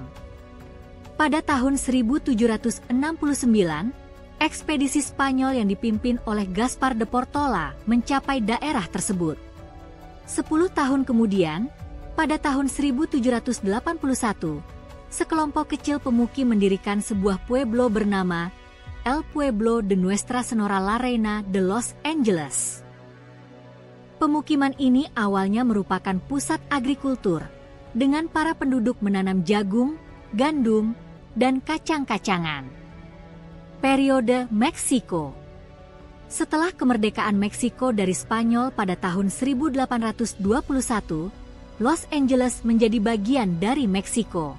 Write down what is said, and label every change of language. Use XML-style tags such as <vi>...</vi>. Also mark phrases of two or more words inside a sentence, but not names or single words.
<id>Pada tahun 1769, ekspedisi Spanyol yang dipimpin oleh Gaspar de Portola mencapai daerah tersebut. 10 tahun kemudian, pada tahun 1781, sekelompok kecil pemukim mendirikan sebuah pueblo bernama El Pueblo de Nuestra Señora la Reina de Los Angeles. Pemukiman ini awalnya merupakan pusat agrikultur, dengan para penduduk menanam jagung, gandum, dan kacang-kacangan. Periode Meksiko. Setelah kemerdekaan Meksiko dari Spanyol pada tahun 1821, Los Angeles menjadi bagian dari Meksiko.</id>